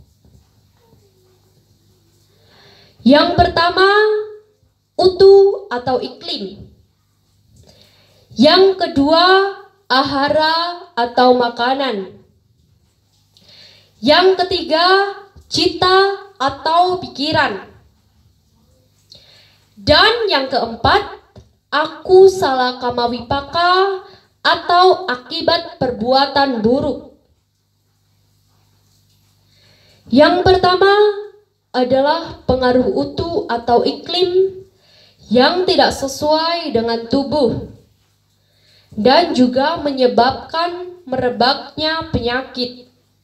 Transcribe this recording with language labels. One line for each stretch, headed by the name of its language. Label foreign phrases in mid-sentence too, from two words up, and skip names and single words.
Indonesian: Yang pertama, utu atau iklim. Yang kedua, ahara atau makanan. Yang ketiga, cita atau pikiran. Dan yang keempat,
Pali: akusala kama vipaka
Indonesian: atau akibat perbuatan buruk. Yang pertama adalah pengaruh utu atau iklim yang tidak sesuai dengan tubuh dan juga menyebabkan merebaknya penyakit.